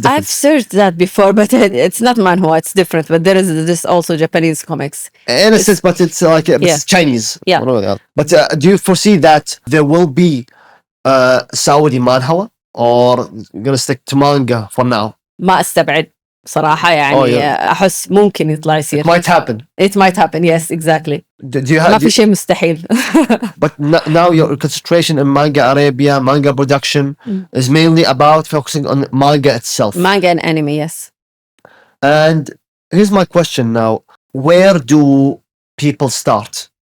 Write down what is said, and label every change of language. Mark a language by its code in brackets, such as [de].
[en] difference. searched that before, but it's not manhwa. It's different. But there is this also Japanese comics. In a sense, but it's like Yeah. it's Chinese. Yeah. I don't know that. But do you foresee that there will be Saudi manhwa, or you're gonna stick to manga for now? [ar] ما استبعد صراحة يعني أحس ممكن يطلع يصير. [en] It might happen. It might happen. Yes, exactly. Do you [ar] ما [en] have? [ar] في شيء مستحيل. [en] But now your concentration in manga Arabia, manga production is mainly about focusing on manga itself. Manga and anime, yes. And here's my question now: where do people start?